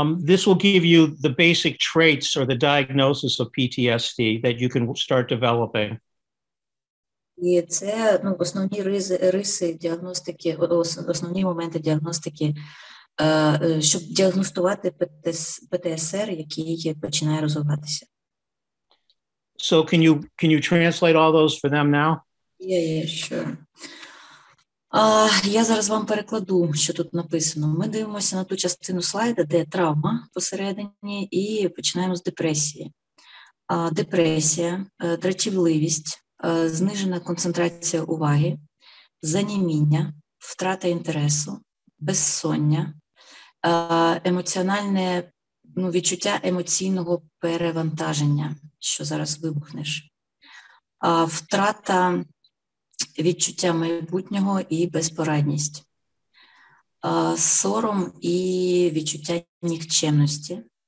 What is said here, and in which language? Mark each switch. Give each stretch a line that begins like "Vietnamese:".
English: This will give you the basic traits or the diagnosis of PTSD that you can start developing.
Ukrainian: І це основні риси діагностики, основні моменти діагностики, щоб діагностувати ПТСР, який починає розвиватися.
English: So can you translate all those for them now? Yeah, sure.
Ukrainian: Я зараз вам перекладу, що тут написано. Ми дивимося на ту частину слайда, де травма посередині, і починаємо з депресії. Депресія, дратівливість, знижена концентрація уваги, заніміння, втрата інтересу, безсоння, емоціональне відчуття емоційного перевантаження, що зараз вибухнеш, втрата відчуття майбутнього і безпорадність, сором і відчуття нікчемності,